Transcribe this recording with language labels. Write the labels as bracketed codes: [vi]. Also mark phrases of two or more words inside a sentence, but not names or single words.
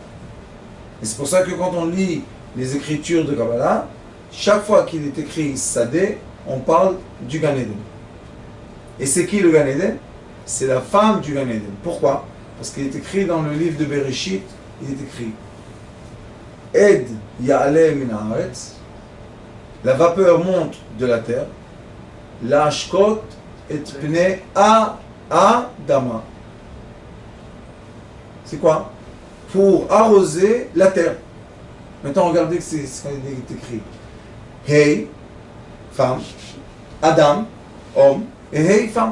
[fr] Et c'est pour ça que quand on lit les écritures de Kabbalah, chaque fois qu'il est écrit Sadé, on parle du Gan Eden. Et c'est qui le Gan Eden? C'est la femme du Gan Eden. Pourquoi? Parce qu'il est écrit dans le livre de Bereshit, il est écrit [he] אד יעלה מן הארץ, [fr] la vapeur monte de la terre, [he] להשקות את פני האדמה. [fr] C'est quoi? Pour arroser la terre. Maintenant, regardez que c'est ce qui est écrit. Hey, femme, Adam, homme, et hey, femme.